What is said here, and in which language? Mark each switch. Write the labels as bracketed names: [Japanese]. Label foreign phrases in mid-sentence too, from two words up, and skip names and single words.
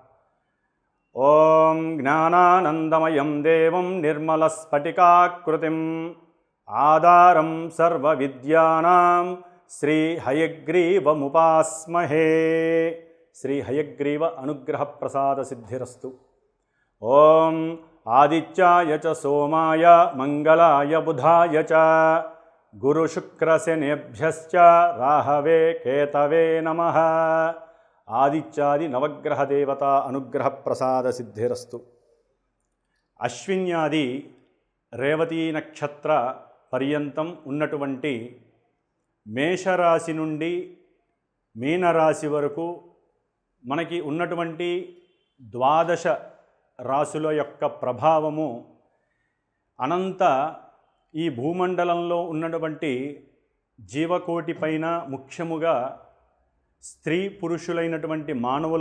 [Sanskrit] ओं ज्ञानानन्दमयं देवं निर्मलस्फटिकाकृतिम् आधारं सर्वविद्यानां श्रीहयग्रीवमुपास्महे। श्रीहयग्रीव अनुग्रहप्रसादसिद्धिरस्तु। ओं आदित्याय च सोमाय मंगलाय बुधाय च गुरुशुक्रशनेभ्यश्च राहवे केतवे नमः। ఆదిత్యాది నవగ్రహ దేవత అనుగ్రహ ప్రసాద సిద్ధిరస్తు. [Telugu] అశ్విన్యాది రేవతీ నక్షత్ర పర్యంతం ఉన్నటువంటి మేషరాశి నుండి మీనరాశి వరకు మనకి ఉన్నటువంటి ద్వాదశ రాశుల యొక్క ప్రభావము అనంత ఈ భూమండలంలో ఉన్నటువంటి జీవకోటి పైన ముఖ్యముగా స్త్రీ పురుషులైనటువంటి మానవుల